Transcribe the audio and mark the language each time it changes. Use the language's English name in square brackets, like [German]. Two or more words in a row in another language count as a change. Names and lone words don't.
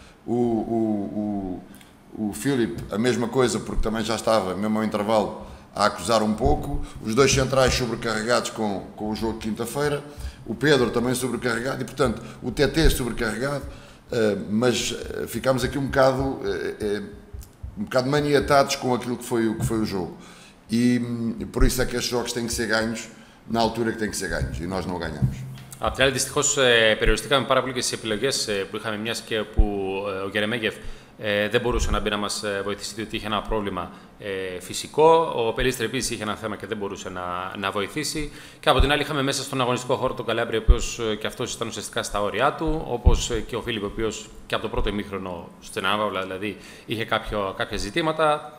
[Portuguese] o Philip a mesma coisa, porque também já estava, mesmo ao intervalo, a acusar um pouco, os dois centrais sobrecarregados com o jogo de quinta-feira, o Pedro também sobrecarregado, e portanto o TT sobrecarregado, mas ficámos aqui um bocado maniatados com aquilo que foi o jogo. E por isso é que estes jogos têm que ser ganhos na altura que têm que ser ganhos, e nós não ganhamos. [Greek] Απ' την άλλη, δυστυχώς περιοριστήκαμε πάρα πολύ και στις επιλογές που είχαμε, μιας και που ο Γερεμέγεφ δεν μπορούσε να μπει να μας βοηθήσει, διότι είχε ένα πρόβλημα φυσικό. Ο Πελίστρη επίσης είχε ένα θέμα και δεν μπορούσε να βοηθήσει. Και από την άλλη, είχαμε μέσα στον αγωνιστικό χώρο τον Καλάμπρη, ο οποίος και αυτός ήταν ουσιαστικά στα όρια του, όπως και ο Φίλιπ, ο οποίος και από το πρώτο ημίχρονο στην ανάβαυλα δηλαδή είχε κάποια ζητήματα.